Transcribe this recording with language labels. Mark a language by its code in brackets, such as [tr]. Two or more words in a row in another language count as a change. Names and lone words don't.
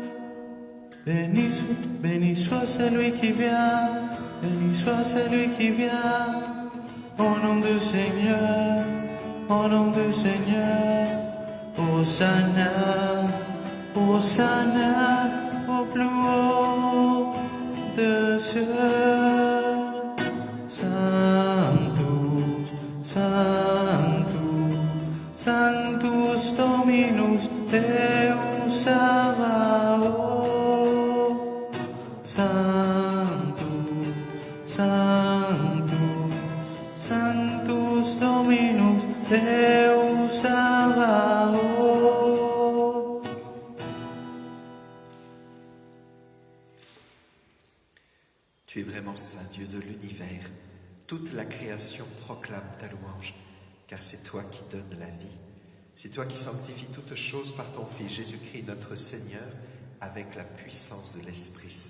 [fr] Béni soit celui qui vient, béni soit celui qui vient. Au nom du Seigneur, au nom du Seigneur. Hosanna, Hosanna au plus haut des cieux. [la] Sanctus, Sanctus, Sanctus Dominus Deus Sabaoth. Sanctus, Sanctus, Sanctus Dominus Deus Sabaoth. [fr] Tu es vraiment saint, Dieu de l'univers. Toute la création proclame ta louange, car c'est toi qui donnes la vie. C'est toi qui sanctifies toutes choses par ton Fils Jésus-Christ, notre Seigneur, avec la puissance de l'Esprit Saint.